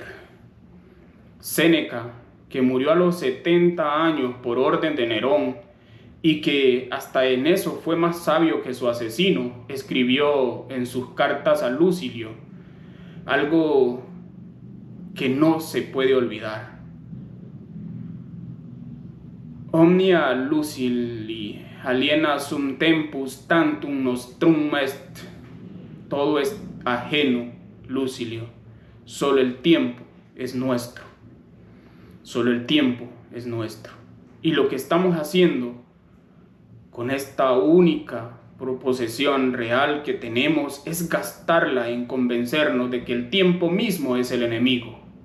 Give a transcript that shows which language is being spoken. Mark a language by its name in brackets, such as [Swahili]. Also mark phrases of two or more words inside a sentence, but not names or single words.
[Spanish] Séneca, que murió a los 70 años por orden de Nerón y que hasta en eso fue más sabio que su asesino, escribió en sus cartas a Lucilio algo que no se puede olvidar. [Latin] Omnia Lucili aliena sum tempus tantum nostrum est. [Spanish] Todo es ajeno, Lucilio. Solo el tiempo es nuestro. Solo el tiempo es nuestro. Y lo que estamos haciendo con esta única proposición real que tenemos es gastarla en convencernos de que el tiempo mismo es el enemigo.